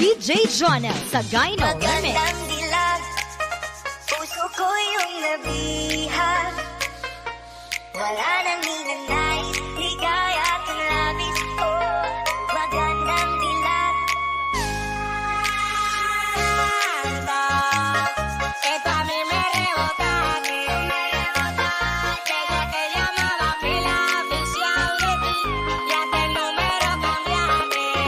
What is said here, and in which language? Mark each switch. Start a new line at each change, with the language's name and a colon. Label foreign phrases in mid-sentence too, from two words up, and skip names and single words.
Filipino: DJ Jonel sa Gyno Remix. Magandang dilag, puso ko yung nabihag. Wala nang ninanais, ligaya at ang labis ko. Magandang dilag.
Spanish: Esto a mí me rebota, desde que llamaba pila oficial de ti, ya que el número cambiaste.